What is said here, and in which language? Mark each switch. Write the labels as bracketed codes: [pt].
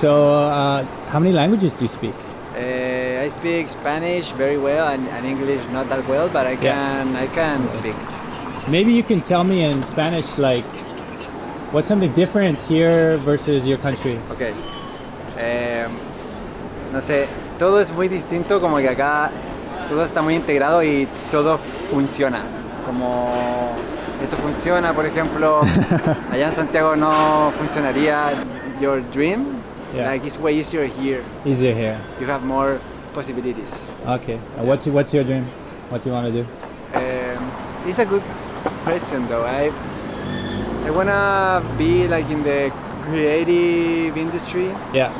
[en] So, how many languages do you speak? I I speak Spanish very well and English not that well, but I can speak. Maybe you can tell me in Spanish, like, what's something different here versus your country? Okay. [es] No sé, todo es muy distinto, como que acá todo está muy integrado y todo funciona. Como eso funciona, por ejemplo, allá en Santiago no funcionaría your dream. [en] Yeah. Like it's way easier here. Easier here. You have more possibilities. Okay. What's your dream? What do you want to do? It's a good question though. I wanna be like in the creative industry. Yeah.